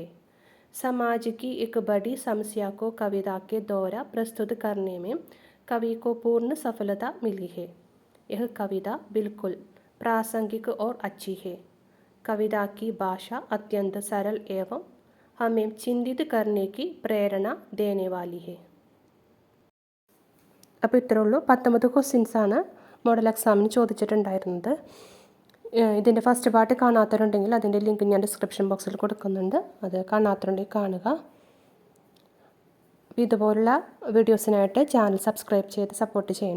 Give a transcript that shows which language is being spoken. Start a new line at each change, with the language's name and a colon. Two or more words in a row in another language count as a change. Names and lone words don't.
Hindi: समाज की एक बड़ी समस्या को कविता के द्वारा प्रस्तुत करने में कवि को पूर्ण सफलता मिली है। यह कविता बिल्कुल प्रासंगिक और अच्छी है। कविता की भाषा अत्यंत सरल एवं हमें चिंतित करने की പ്രേരണ देने वाली है.
Malayalam: അപ്പോൾ ഇത്രയേ ഉള്ളൂ. 19 ക്വസ്റ്റ്യൻസാണ്
English: model exam
Malayalam: ചോദിച്ചിട്ടുണ്ടായിരുന്നത്. ഇതിൻ്റെ
English: first part
Malayalam: കാണാത്തവരുണ്ടെങ്കിൽ അതിൻ്റെ ലിങ്ക് ഞാൻ
English: description box
Malayalam: കൊടുക്കുന്നുണ്ട്. അത് കാണാത്തവരുണ്ടെങ്കിൽ കാണുക. ഇതുപോലുള്ള വീഡിയോസിനായിട്ട്
English: channel subscribe
Malayalam: ചെയ്ത് സപ്പോർട്ട് ചെയ്യണേ.